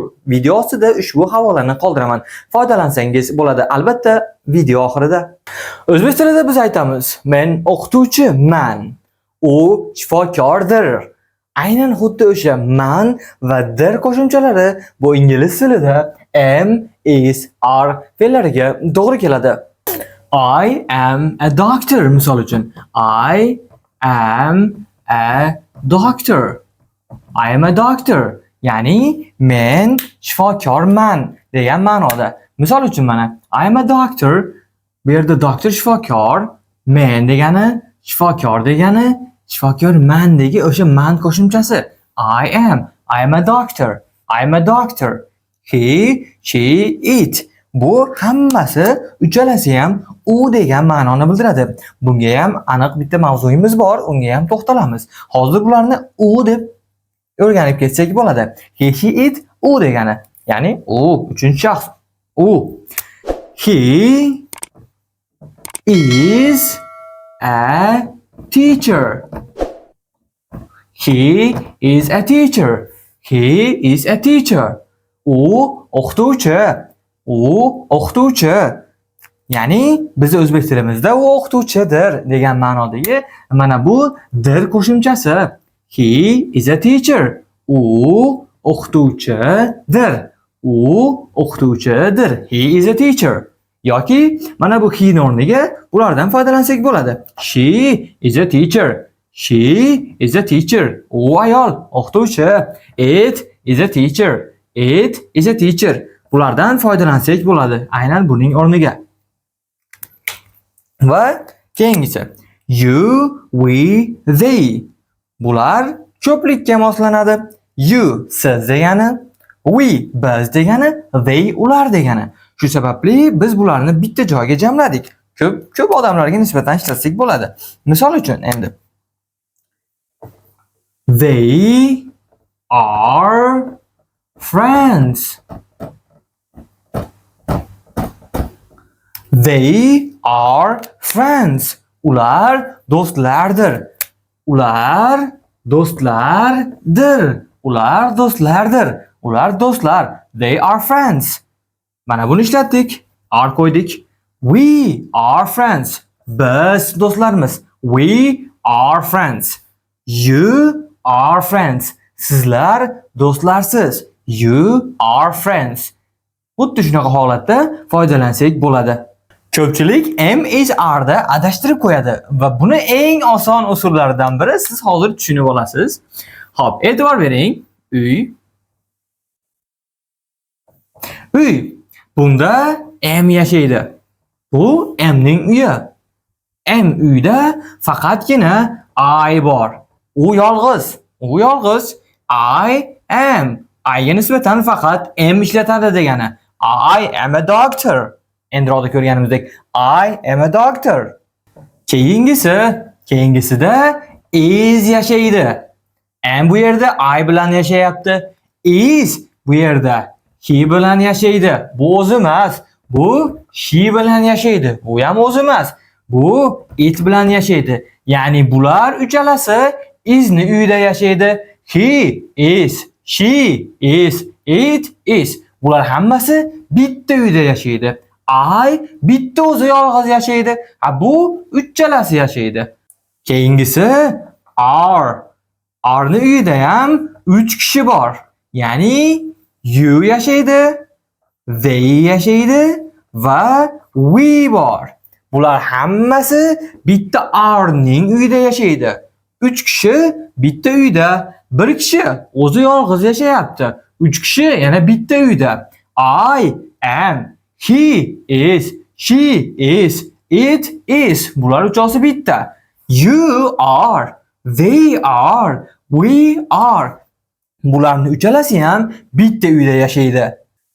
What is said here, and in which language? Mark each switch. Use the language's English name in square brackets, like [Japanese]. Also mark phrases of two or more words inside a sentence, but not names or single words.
[Uzbek] Video ostida ushbu havolani qoldiraman. Foydalansangiz bo'ladi. Albatta video oxirida. O'zbek tilida biz aytamiz: men o'qituvchiman. U shifokordir. Aynan xuddi o'sha man va dir qo'shimchalari bu ingliz tilida [English] am, is, are [Uzbek] fe'llariga to'g'ri keladi. [English] I am a doctor [Uzbek] misol uchun. [English] I am a doctor. I am a doctor. [Uzbek] Ya'ni men shifokorman degan ma'noda. Misol uchun mana [English] I am a doctor. [Uzbek] Bu yerda doctor shifokor, men degani shifokor degani shifokormandagi o'sha man qo'shimchasi. [English] I am a doctor. I am a doctor. He, she, it. [Uzbek] Bu hammasi uchalasi ham u degan ma'noni bildiradi. Bunga ham aniq bitta mavzuyimiz bor, unga ham to'xtalamiz. Hozir bularni u deb o'rganib ketsak bo'ladi. [English] He, she, it [Uzbek] u degani, ya'ni u uchinchi shaxs. U. [English] He is a teacher. He is a teacher. He is a teacher. [Uzbek] U o'qituvchi. U o'qituvchi. Ya'ni biz o'zbek tilimizda u o'qituvchidir degan ma'nodagi mana bu dir qo'shimchasi. [English] He is a teacher. [Uzbek] U o'qituvchidir. U o'qituvchidir. [English] He is a teacher. [Uzbek] Yoki mana bu he o'rniga bulardan foydalansak bo'ladi. [English] She is a teacher. She is a teacher. [Uzbek] U ayol, o'qituvchi. [English] It is a teacher. It is a teacher. [Uzbek] Bulardan foydalansak bo'ladi. Aynan buning o'rniga. Va keyingisi. [English] You, we, they. [Uzbek] Bular ko'plikka moslanadi. You siz degani, we biz degani, they ular degani. Shu sababli biz bularni bitta joyga jamladik. Ko'p odamlarga nisbatan ishlatsak bo'ladi. Misol uchun endi [English] they are friends. They are friends. [Uzbek] Ular do'stlardir. Ular do'stlardir. Ular do'stlardir. Ular do'stlar. [English] They are friends. [Uzbek] Mana buni ishlatdik. Are qo'ydik. [English] We are friends. [Uzbek] Biz do'stlarmiz. [English] We are friends. You are friends. [Uzbek] Sizlar do'stlarsiz. [English] You are friends. [Uzbek] Xuddi shunaqa holatda foydalansak bo'ladi. Ko'pchilik [English] am is are [Uzbek] da adashtirib qo'yadi va buni eng oson usullaridan biri siz hozir tushunib olasiz. Xo'p, e'tibor bering. Uy. Uy. Bunda am yashaydi. Bu amning uyi. Am uyda faqatgina I bor. U yolg'iz. U yolg'iz. [English] I am. [Uzbek] I'ga nisbatan faqat am ishlatadi degani. [English] I am a doctor. [Uzbek] Endiroqda ko'rganimizdek [English] I am a doctor. [Uzbek] Keyingisida is yashaydi. Am bu yerda I bilan yashayapti. Is bu yerda he bilan yashaydi. Bu o'zi emas. Bu she bilan yashaydi. Bu ham o'zi emas. Bu it bilan yashaydi. Ya'ni bular uchalasi isni uyda yashaydi. [English] He is, she is, it is. [Uzbek] Bular hammasi bitta uyda yashaydi. I bitta o'zi yolg'iz yashaydi. Bu uchalasi yashaydi. Keyingisi are. Are'ni uyida ham 3 kishi bor. Ya'ni you yashaydi, they yashaydi va we bor. Bular hammasi bitta are'ning uyida yashaydi. 3 kishi bitta uyda, 1 kishi o'zi yolg'iz yashayapti. 3 kishi yana bitta uyda. [English] I am, he is, she is, it is. [Uzbek] Bular uchasi bitta. [English] You are, they are, we are. [Uzbek] Bularning uchalasi ham bitta uyda yashaydi.